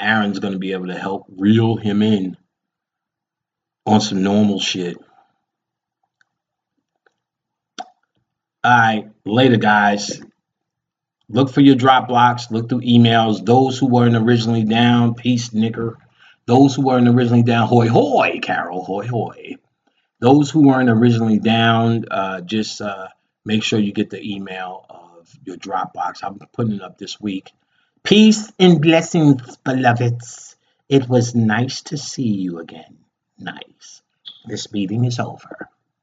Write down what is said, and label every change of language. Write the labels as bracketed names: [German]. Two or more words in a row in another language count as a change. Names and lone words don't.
[English] Aaron's gonna be able to help reel him in on some normal shit. All right, later, guys. Look for your drop blocks. Look through emails. Those who weren't originally down, peace, nicker. Those who weren't originally down, hoy hoy, Carol, hoy hoy. Those who weren't originally down, just make sure you get the email of your Dropbox. I'm putting it up this week. Peace and blessings, beloveds. It was nice to see you again. Nice. This meeting is over.